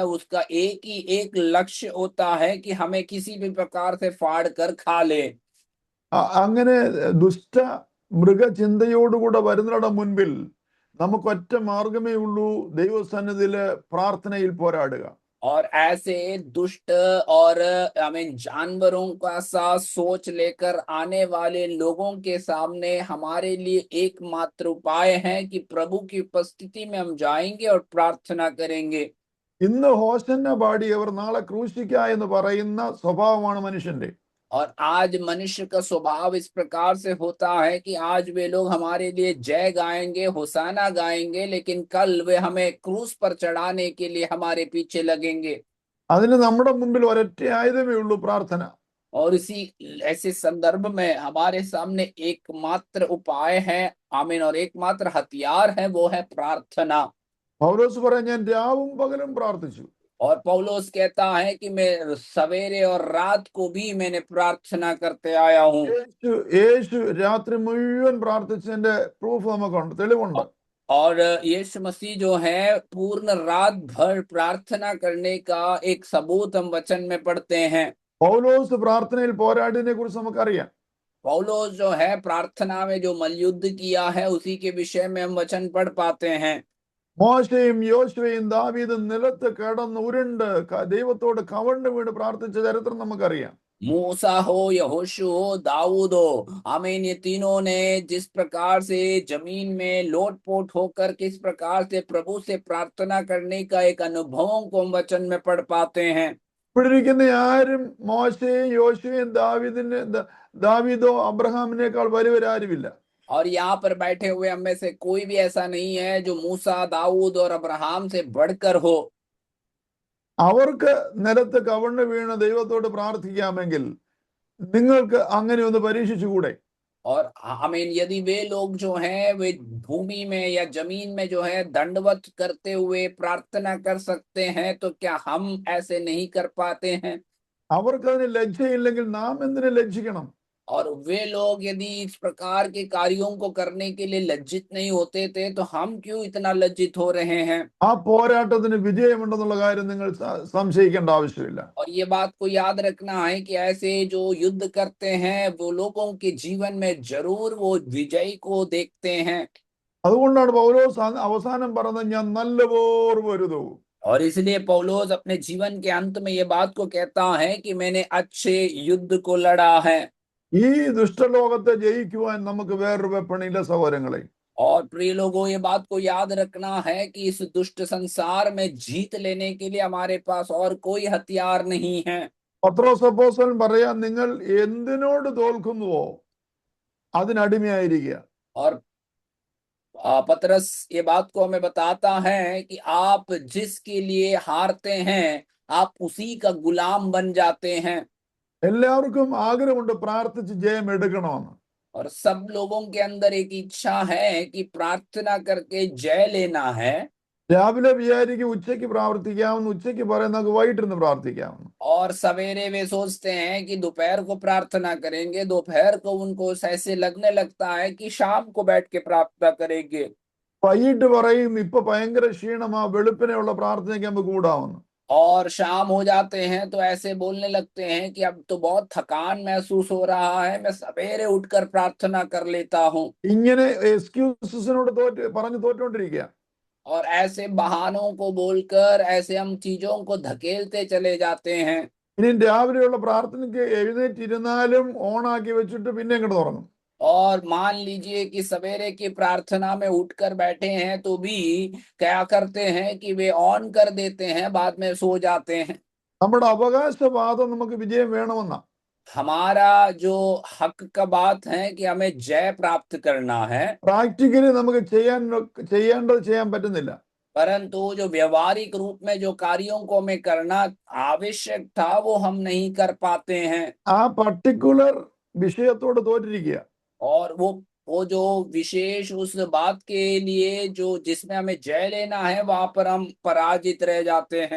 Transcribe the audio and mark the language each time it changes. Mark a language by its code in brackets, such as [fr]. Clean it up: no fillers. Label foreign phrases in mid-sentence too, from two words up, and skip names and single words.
[hi] उसका एक ही एक लक्ष्य होता है कि हमें किसी भी प्रकार से फाड़ कर खा ले। [ml] അങ്ങനെ ദുഷ്ട മൃഗചിന്തയോടുകൂടെ വരുന്നവരുടെ മുൻപിൽ നമുക്കൊറ്റ മാർഗമേ ഉള്ളൂ, ദൈവസന്നിധിയില് പ്രാർത്ഥനയിൽ പോരാടുക. [hi] और ऐसे दुष्ट और जानवरों का सा सोच लेकर आने वाले लोगों के सामने हमारे लिए एकमात्र उपाय है कि प्रभु की उपस्थिति में हम जाएंगे और प्रार्थना करेंगे। [ml] ഇന്ന് ഹോസന്ന പാടിയവർ നാളെ ക്രൂശിക്ക എന്ന് പറയുന്ന സ്വഭാവമാണ് മനുഷ്യന്റെ. [hi] और आज मनुष्य का स्वभाव इस प्रकार से होता है कि आज वे लोग हमारे लिए जय गाएंगे, होसाना गाएंगे, लेकिन कल वे हमें क्रूस पर चढ़ाने के लिए हमारे पीछे लगेंगे। [ml] അതിന് നമ്മുടെ മുമ്പിൽ ഒരൊറ്റ ആയുധമേ ഉള്ളൂ, പ്രാർത്ഥന. [hi] और इसी ऐसे संदर्भ में हमारे सामने एकमात्र उपाय है, आमीन, और एकमात्र हथियार है, वो है प्रार्थना। [ml] പൗലോസ് പറയാൻ, ഞാൻ രാവും പകലും പ്രാർത്ഥിച്ചു. [hi] और पौलुस कहता है कि मैं सवेरे और रात को भी मैंने प्रार्थना करते आया हूँ। [ml] യേശു രാത്രി മുഴുവൻ പ്രാർത്ഥിച്ചതിന്റെ പ്രൂഫ് നമുക്കുണ്ട്, തെളിവുണ്ട്. [hi] और यीशु मसीह जो है पूर्ण रात भर प्रार्थना करने का एक सबूत हम वचन में पढ़ते हैं। [ml] പൗലോസ് പ്രാർത്ഥനയിൽ പോരാടിനെ കുറിച്ച് നമുക്കറിയാം. [hi] पौलुस जो है प्रार्थना में जो मलयुद्ध किया है, उसी के विषय में हम वचन पढ़ पाते हैं। [ml] മോശയും യോശുവയും ദാവീദും നിലത്ത് കിടന്ന് ഉരുണ്ട് ദൈവത്തോട് കവണ്ട് വീണ് പ്രാർത്ഥിച്ച ചരിത്രം നമുക്കറിയാം. [hi] मूसा हो, यहोशू हो, दाऊद हो, आमीन, ये तीनों ने जिस प्रकार से जमीन में लोटपोट होकर किस प्रकार से प्रभु से प्रार्थना करने का एक अनुभवों को हम वचन में पढ़ पाते हैं। [ml] ഇവിടെ ഇരിക്കുന്ന ആരും മോശയും യോശുവയും ദാവീദോ അബ്രഹാമിനേക്കാൾ വലിയവരാരുമില്ല. [hi] और यहाँ पर बैठे हुए हम में से कोई भी ऐसा नहीं है जो मूसा, दाऊद और अब्राहम से बढ़कर हो। [ml] അവർക്ക് നിലത്ത് കവണ്ട് വീണ് ദൈവത്തോട് പ്രാർത്ഥിക്കാമെങ്കിൽ നിങ്ങൾക്ക് അങ്ങനെ ഒന്ന് പരീക്ഷിച്ചുകൂടെ? [hi] और आमीन, यदि वे लोग जो हैं वे भूमि में या जमीन में जो है दंडवत करते हुए प्रार्थना कर सकते हैं, तो क्या हम ऐसे नहीं कर पाते हैं? [ml] അവർക്കതിന് ലജ്ജയില്ലെങ്കിൽ നാം എന്തിനു ലജ്ജിക്കണം? [hi] और वे लोग यदि इस प्रकार के कार्यों को करने के लिए लज्जित नहीं होते थे, तो हम क्यों इतना लज्जित हो रहे हैं? [ml] ആ പോരാട്ടത്തിന് വിജയമുണ്ടെന്നുള്ള കാര്യം നിങ്ങൾ സംശയിക്കേണ്ട ആവശ്യമില്ല. [hi] और ये बात को याद रखना है कि ऐसे जो युद्ध करते हैं वो लोगों के जीवन में जरूर वो विजय को देखते हैं। [ml] അതുകൊണ്ടാണ് പൗലോസ് അവസാനം പറഞ്ഞത്, ഞാൻ നല്ലപോർ പൊരുതു. [hi] और इसलिए पौलुस अपने जीवन के अंत में ये बात को कहता है कि मैंने अच्छे युद्ध को लड़ा है। [ml] ഈ ദുഷ്ടലോകത്തെ ജയിക്കുവാൻ നമുക്ക് വേറൊരു വെപ്പണില്ല സഹോദരങ്ങളെ. [hi] और प्रिय लोगों, ये बात को याद रखना है कि इस दुष्ट संसार में जीत लेने के लिए हमारे पास और कोई हथियार नहीं है। [ml] പത്രോസ് അപ്പോസ്തലൻ പറയാൻ, നിങ്ങൾ എന്തിനോട് തോൽക്കുന്നുവോ അതിനടിമയായിരിക്കുക. [hi] और पतरस ये बात को हमें बताता है कि आप जिसके लिए हारते हैं, आप उसी का गुलाम बन जाते हैं। [ml] എല്ലാവർക്കും ആഗ്രഹമുണ്ട് പ്രാർത്ഥിച്ച് ജയം എടുക്കണമെന്ന്. [hi] और सब लोगों के अंदर एक इच्छा है कि प्रार्थना करके जय लेना है। [ml] രാവിലെ വിചാരിക്കും ഉച്ചയ്ക്ക് പ്രാർത്ഥിക്കാമെന്ന്, ഉച്ചയ്ക്ക് പറയുന്നത് വൈകിട്ടിരുന്ന് പ്രാർത്ഥിക്കാമെന്ന്. [hi] और सवेरे वे सोचते हैं कि दोपहर को प्रार्थना करेंगे, दोपहर को उनको ऐसे लगने लगता है कि शाम को बैठ के प्रार्थना करेंगे। [ml] വൈകിട്ട് പറയും ഇപ്പൊ ഭയങ്കര ക്ഷീണമാ, വെളുപ്പിനെയുള്ള പ്രാർത്ഥനയ്ക്ക് നമുക്ക് കൂടാമെന്ന്. [hi] और शाम हो जाते हैं तो ऐसे बोलने लगते हैं कि अब तो बहुत थकान महसूस हो रहा है, मैं सवेरे उठकर प्रार्थना कर लेता हूँ। [ml] ഇങ്ങനെ എക്സ്ക്യൂസസിനോട് പറഞ്ഞു തോറ്റുകൊണ്ടിരിക്കുക. [hi] और ऐसे बहानों को बोलकर ऐसे हम चीजों को धकेलते चले जाते हैं। [ml] ഇനി രാവിലെയുള്ള പ്രാർത്ഥനയ്ക്ക് എഴുന്നേറ്റിരുന്നാലും ഓണാക്കി വെച്ചിട്ട് പിന്നെ ഇങ്ങോട്ട് തുറന്നു. [hi] और मान लीजिए कि सवेरे की प्रार्थना में उठकर बैठे हैं तो भी क्या करते हैं कि वे ऑन कर देते हैं, बाद में सो जाते हैं। [ml] നമ്മുടെ അവകാശവാദം നമുക്ക് വിജയം വേണമെന്നാ. [hi] हमारा जो हक का बात है कि हमें जय प्राप्त करना है, [ml] പ്രാക്ടിക്കലി നമുക്ക് ചെയ്യേണ്ടത് ചെയ്യാൻ പറ്റുന്നില്ല. [hi] परंतु जो व्यवहारिक रूप में जो कार्यों को हमें करना आवश्यक था वो हम नहीं कर पाते हैं। [ml] ആ പർട്ടിക്കുലർ വിഷയത്തോട് തോറ്റിരിക്കുക. [hi] और वो जो विशेष उस बात के लिए जो जिसमें हमें जय लेना है वहां पर हम पराजित रह जाते हैं।